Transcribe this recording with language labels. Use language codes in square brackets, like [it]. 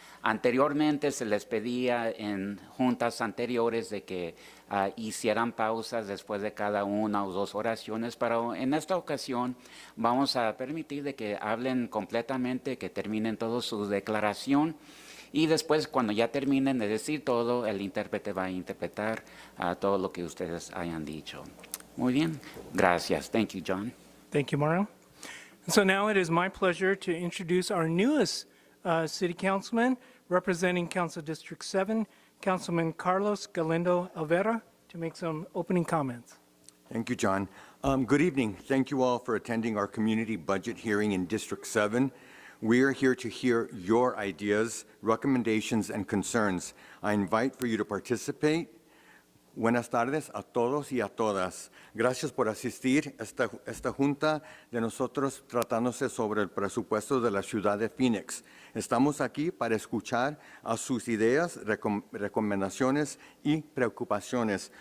[es] Anteriormente se les pedía en juntas anteriores de que hicieran pausas después de cada una o dos oraciones, pero en esta ocasión vamos a permitir de que hablen completamente, que terminen toda su declaración y después cuando ya terminen de decir todo, el intérprete va a interpretar todo lo que ustedes hayan dicho. Muy bien, gracias. [en] Thank you, John. Thank you, Mario. And so now it is my pleasure to introduce our newest City Councilman representing Council District 7, Councilman Carlos Galindo Alvera, to make some opening comments. Thank you, John. Good evening. Thank you all for attending our community budget hearing in District 7. We are here to hear your ideas, recommendations, and concerns. I invite for you to participate. [es] Buenas tardes a todos y a todas. Gracias por asistir a esta junta de nosotros tratándose sobre el presupuesto de la ciudad de Phoenix. Estamos aquí para escuchar a sus ideas, recomendaciones y preocupaciones.